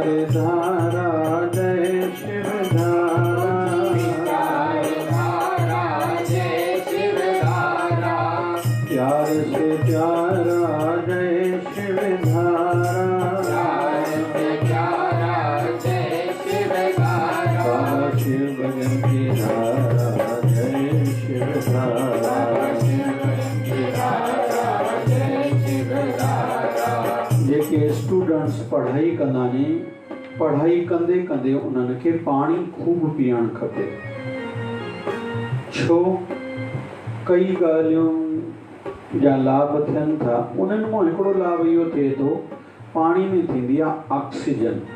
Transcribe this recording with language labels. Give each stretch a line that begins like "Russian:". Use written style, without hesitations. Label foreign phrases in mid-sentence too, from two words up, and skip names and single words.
Hindi: धारा जय शिव धारा, विचार धारा जय शिव धारा, प्यार से प्यारा जय शिव धारा, प्यार से प्यारा जय शिव धारा, बाबा शिव भजन की धारा जय शिव धारा, शिव भजन की धारा जय शिव धारा।
Sindhi: जेके स्टूडेंट्स पढ़ाई कंदा नी, पढ़ाई कंदे कंदे उन्हनि खे पाणी खूब पीअण खपे। छो कई ॻाल्हियूं जा लाभ थियनि था, उन्हनि मां हिकिड़ो लाभ इहो थिए थो, पाणी में थींदी आहे ऑक्सीजन।